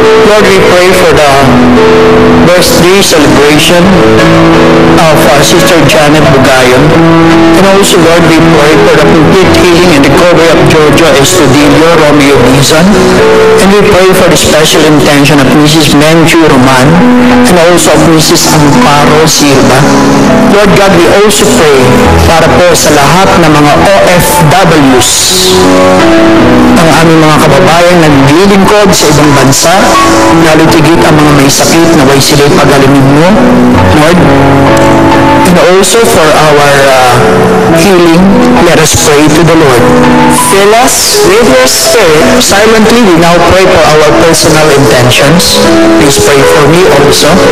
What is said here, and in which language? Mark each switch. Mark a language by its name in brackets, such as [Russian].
[English] Lord, we pray for the birthday celebration of our Sister Janet Bugayon. And also, Lord, we pray for the complete healing and recovery of Giorgio Estudillo Romeo Bizan. And we pray for the special intention of Mrs. Menchu Roman and also of Mrs. Amparo Silva. Lord God, we also pray [Filipino] para po sa lahat ng mga OFWs, ang aming mga kababayan naglilingkod sa ibang bansa, lalo tigit ang mga may sakit na way sila'y pagalingin mo, Lord. [English] And also for our healing, let us pray to the Lord. Fill us with your spirit. Silently, we now pray for our personal intentions. Please pray for me also.